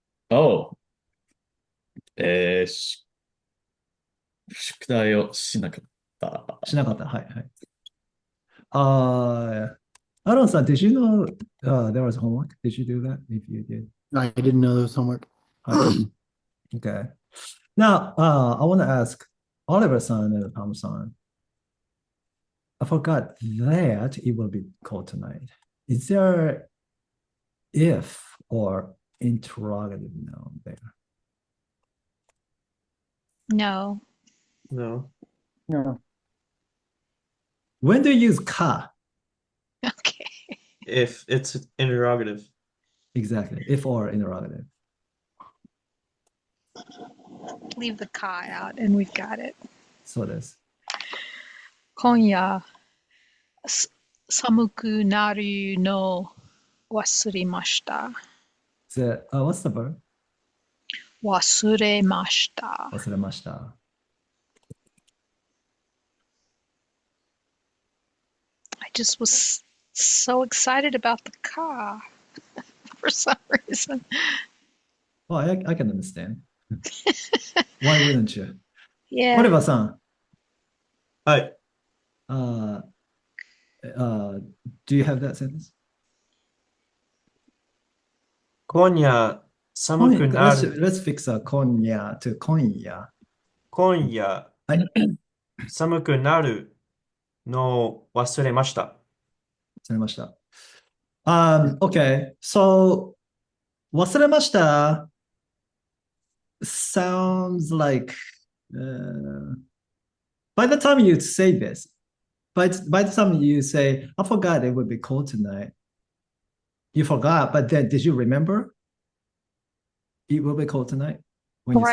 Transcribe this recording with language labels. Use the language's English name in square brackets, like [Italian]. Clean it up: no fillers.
[Japanese] Oh, えーし宿題をしなかった。しなかった。はいはい。 [English] アロンさん、did you know there was homework? Did you do that? If you did. I didn't know there was homework. [Japanese] はい。Okay. [English] Now, I want to ask Oliver-san and Tom-san. I forgot that it will be cold tonight. Is there if or interrogative noun there? No. No. No. When do you use ka? Okay. If it's interrogative. Exactly. If or interrogative. Leave the ka out and we've got it. [Japanese] そうです。今夜寒くなるの忘れました。 [English] What's the verb? [Japanese] 忘れました。忘れました。 [English] I just was so excited about the ka for some reason. Well, I can understand. Why wouldn't you? Yeah. [Japanese] オリバーさん、はい。 [English] uh, do you have that sentence? [Japanese] 今夜寒くな [English] Let's [Japanese] る。 [English] let's fix 今夜 to 今夜。 [Japanese] 今夜はい、寒くなるのを忘れました。忘れました。 [English] Okay, so 忘れました sounds like by the time you say this, by the time you say, I forgot it would be cold tonight, you forgot, but then did you remember it will be cold tonight when you say